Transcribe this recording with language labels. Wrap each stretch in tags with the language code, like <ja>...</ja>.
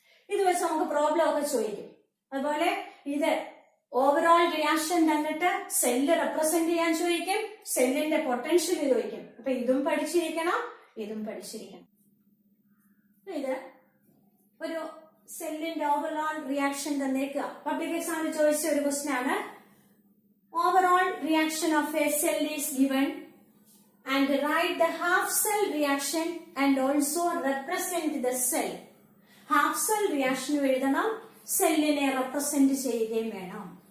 <ml>ഇത് വെച്ച് നമുക്ക് പ്രോബ്ലം ഒക്കെ ചോദിക്കും. അതുപോലെ ഇത് ഓവറോൾ റിയാക്ഷൻ തന്നിട്ട് സെല്ല് റെപ്രസെന്റ് ചെയ്യാൻ ചോദിക്കും, സെല്ലിന്റെ പൊട്ടൻഷ്യൽ ചോദിക്കും. അപ്പൊ ഇതും പഠിച്ചിരിക്കണം, ഇതും പഠിച്ചിരിക്കണം. ഇത് ഒരു സെല്ലിന്റെ ഓവറോൾ റിയാക്ഷൻ തന്നേക്കുക. പബ്ലിക് എക്സാമിന് ചോദിച്ച ഒരു ക്വസ്റ്റ്യൻ ആണ്.</ml> <en>Overall reaction of a cell is given and write the half cell reaction and also represent the cell.</en> <ml>half cell reaction എഴുതണം, സെല്ലിനെ റെപ്രസെന്റ് ചെയ്യുകയും വേണം.</ml>